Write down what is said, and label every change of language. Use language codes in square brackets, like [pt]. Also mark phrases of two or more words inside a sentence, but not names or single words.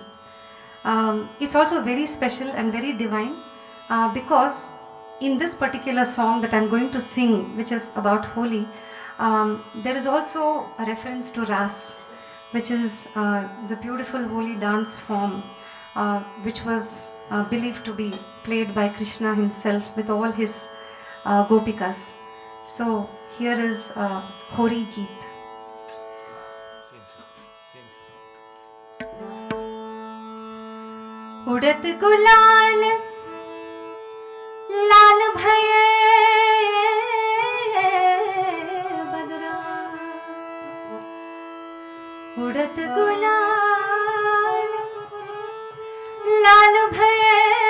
[en] It's also very special and very divine, because in this particular song that I'm going to sing, which is about Holi, there is also a reference to Ras, which is the beautiful Holi dance form, which was believed to be played by Krishna himself with all his gopikas. So here is Hori Geet. [hi] उड़त गुलाल लाल भये बदरा, उड़त गुलाल लाल भये